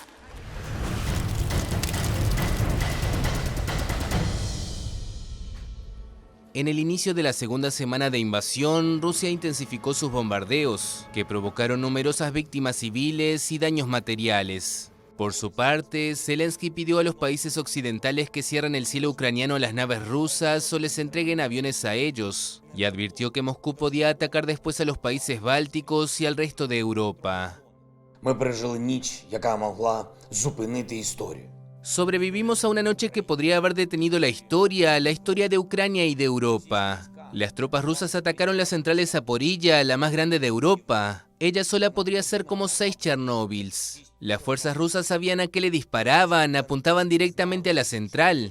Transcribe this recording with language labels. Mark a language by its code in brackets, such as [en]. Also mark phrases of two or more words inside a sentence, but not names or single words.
[es] En el inicio de la segunda semana de invasión, Rusia intensificó sus bombardeos, que provocaron numerosas víctimas civiles y daños materiales. Por su parte, Zelensky pidió a los países occidentales que cierren el cielo ucraniano a las naves rusas o les entreguen aviones a ellos, y advirtió que Moscú podía atacar después a los países bálticos y al resto de Europa. [uk] Ми пережили ніч, яка могла зупинити історію. [es] Sobrevivimos a una noche que podría haber detenido la historia de Ucrania y de Europa. Las tropas rusas atacaron la central Zaporilla, la más grande de Europa. Ella sola podría ser como 6 Chernóbils. Las fuerzas rusas sabían a qué le disparaban, apuntaban directamente a la central.